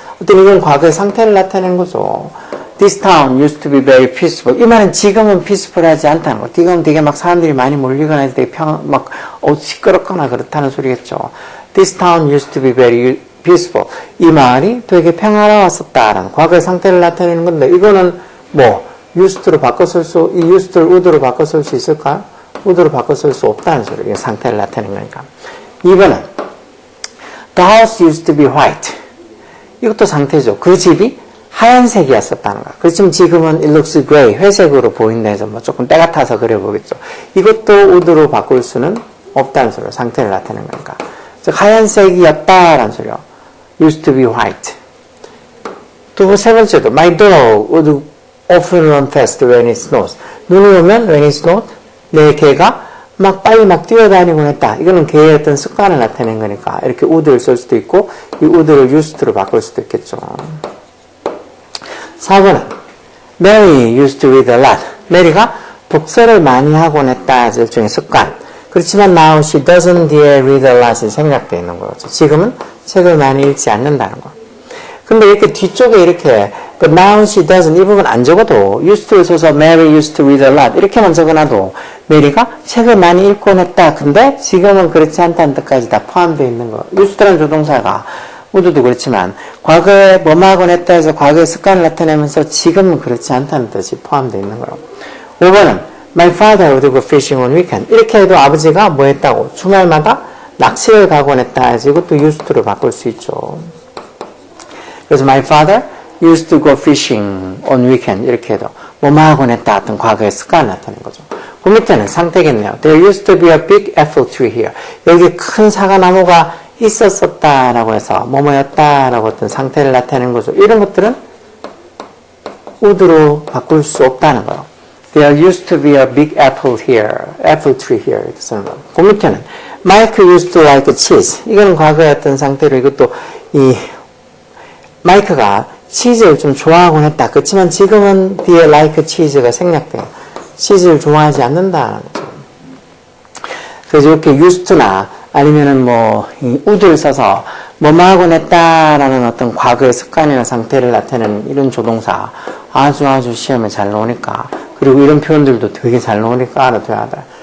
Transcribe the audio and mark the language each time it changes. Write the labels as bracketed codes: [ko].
[ko] 어떤 이건 과거의 상태를 나타내는 거죠. [en] This town used to be very peaceful. [ko] 이 말은 지금은 peaceful하지 않다는 거. 지금 되게 막 사람들이 많이 몰리거나 할 때 시끄럽거나 그렇다는 소리겠죠. [en] This town used to be very peaceful. [ko] 이 말이 되게 평화로웠었다라는 과거의 상태를 나타내는 건데 이거는 used로 바꿔 쓸 수, 이 used를 would로 바꿔 쓸 수 있을까요? would로 바꿔 쓸 수 없다는 소리예요. 상태를 나타내는 거니까. [en] 2번은 The house used to be white. [ko] 이것도 상태죠. 그 집이 하얀색이었었다는 거야. 그렇지만 지금은 [en] it looks gray, [ko] 회색으로 보인다 해서 조금 때가 타서 그려보겠죠. 이것도 would로 바꿀 수는 없다는 소리예요. 상태를 나타내는 거니까. 즉 하얀색이었다라는 소리요. [en] used to be white. [ko] 세 번째도 [en] my dog would often run fast when it snows. [ko] 눈이 오면 [en] when it snows [ko] 내 개가 빨리 뛰어다니곤 했다. 이거는 개의 어떤 습관을 나타낸 거니까 이렇게 would를 쓸 수도 있고 이 would를 used로 바꿀 수도 있겠죠. 4번은 [en] Mary used to read a lot. [ko] 메리가 독서를 많이 하곤 했다. 일종의 습관. 그렇지만 [en] now she doesn't read a lot [ko] 이 생략되어 있는 거죠. 지금은 책을 많이 읽지 않는다는 거. 근데 이렇게 뒤쪽에 이렇게 [en] but now she doesn't [ko] 이 부분 안 적어도 used to를 써서 [en] Mary used to read a lot [ko] 이렇게만 적어놔도 메리가 책을 많이 읽곤 했다. 근데 지금은 그렇지 않다는 뜻까지 다 포함되어 있는 거. used라는 조동사가 would도 그렇지만 과거에 뭐뭐 하곤 했다 해서 과거의 습관을 나타내면서 지금은 그렇지 않다는 뜻이 포함되어 있는 거예요. 5번은 [en] My father would go fishing on weekend. [ko] 이렇게 해도 아버지가 뭐 했다고? 주말마다 낚시를 가곤 했다 해서 이것도 used to로 바꿀 수 있죠. 그래서 [en] my father used to go fishing on weekend [ko] 이렇게 해도 뭐뭐 하곤 했다 어떤 과거의 습관을 나타낸 거죠. 그 밑에는 상태겠네요. [en] There used to be a big apple tree here. [ko] 여기 큰 사과나무가 있었었다라고 해서 뭐뭐였다라고 어떤 상태를 나타내는 거죠. 이런 것들은 would로 바꿀 수 없다는 거예요. [en] There used to be a big apple tree here [ko] 이렇게 쓰는 거예요. 그 밑에는 [en] Mike used to like cheese. [ko] 이거는 과거의 어떤 상태로 이것도 마이크가 치즈를 좀 좋아하곤 했다. 그렇지만 지금은 뒤에 like cheese가 생략돼요. 치즈를 좋아하지 않는다는 거죠. 그래서 이렇게 used to나 아니면은 이 would를 써서 뭐뭐 하곤 했다라는 어떤 과거의 습관이나 상태를 나타내는 이런 조동사 아주 시험에 잘 나오니까 그리고 이런 표현들도 되게 잘 나오니까 알아둬야 돼.